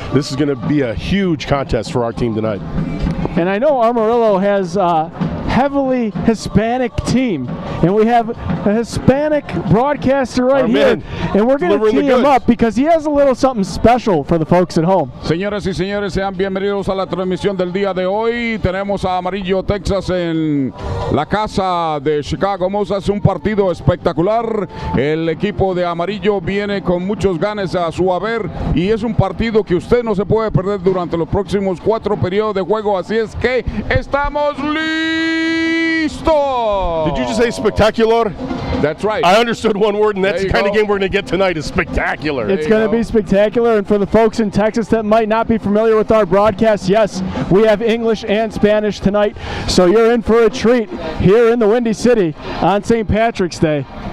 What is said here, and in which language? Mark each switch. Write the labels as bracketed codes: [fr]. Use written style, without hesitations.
[en] This is going to be a huge contest for our team tonight. And I know Amarillo has heavily Hispanic team, and we have a Hispanic broadcaster right here, and we're going to tee him up because he has a little something special for the folks at home. [es] Señoras y señores, sean bienvenidos a la transmisión del día de hoy. Tenemos a Amarillo, Texas en la casa de Chicago Mustangs, un partido espectacular. El equipo de Amarillo viene con muchos ganes a su haber y es un partido que usted no se puede perder durante los próximos 4 periodos de juego, así es que estamos listos. [en] Did you just say spectacular? That's right. I understood one word, and that's the kind of go. game we're going to get tonight is spectacular. It's going to be spectacular, and for the folks in Texas that might not be familiar with our broadcast, yes, we have English and Spanish tonight, so you're in for a treat here in the Windy City on St. Patrick's Day.